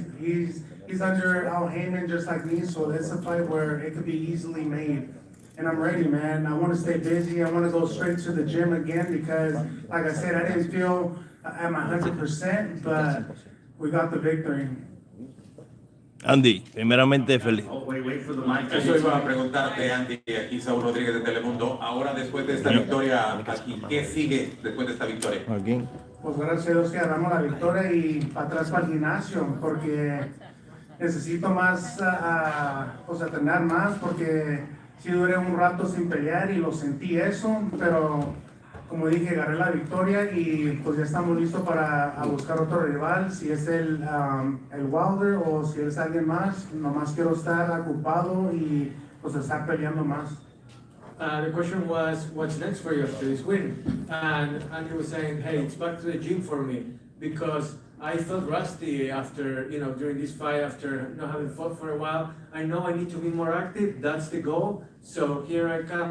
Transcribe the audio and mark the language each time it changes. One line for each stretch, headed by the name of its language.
English: He's under Al Heyman just like me, so it's a fight where it could be easily made. And I'm ready, man. I want to stay busy. I want to go straight to the gym again because, like I said, I didn't feel at my 100%, but we got the victory.
Spanish: Andy, primeramente feliz.
English: Oh, wait for the mic.
Spanish: Eso iba a preguntarte, Andy, aquí Saúl Rodríguez de Telemundo. Ahora, después de esta victoria aquí, ¿qué sigue después de esta victoria? Aquí. Pues gracias a Dios que agarramos la victoria y para atrás para el gimnasio, porque necesito más, pues entrenar más, porque sí duré un rato sin pelear y lo sentí eso, pero como dije, agarré la victoria y pues ya estamos listos para buscar otro rival, si es el Wilder o si es alguien más. Nomás quiero estar ocupado y pues estar peleando más.
English: The question was, what's next for you after this win? And he was saying, hey, it's back to the gym for me because I felt rusty after, during this fight, after not having fought for a while. I know I need to be more active. That's the goal. So here I come.